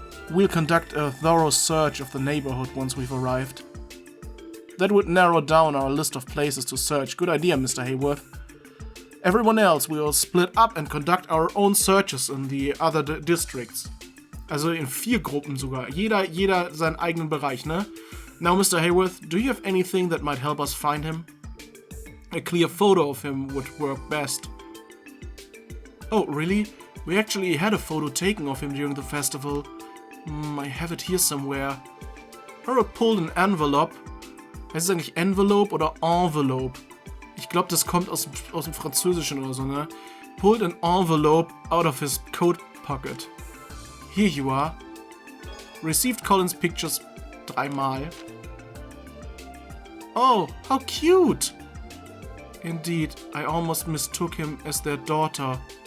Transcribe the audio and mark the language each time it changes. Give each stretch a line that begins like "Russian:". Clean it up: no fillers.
English: We'll conduct a thorough search of the neighborhood once we've arrived. That would narrow down our list of places to search. Good idea, Mr. Hayworth. Everyone else will split up and conduct our own searches in the other districts.
German: Also in 4 Gruppen sogar. Jeder seinen eigenen Bereich, ne?
English: Now, Mr. Hayworth, do you have anything that might help us find him? A clear photo of him would work best. Oh, really? We actually had a photo taken of him during the festival. I have it here somewhere. Or pulled an envelope.
German: Heißt es eigentlich Envelope oder Envelope? Ich glaube, das kommt aus dem Französischen oder so, ne?
English: Pulled an envelope out of his coat pocket. Here you are. Received Colin's pictures 3 Mal. Oh, how cute! Indeed, I almost mistook him as their daughter.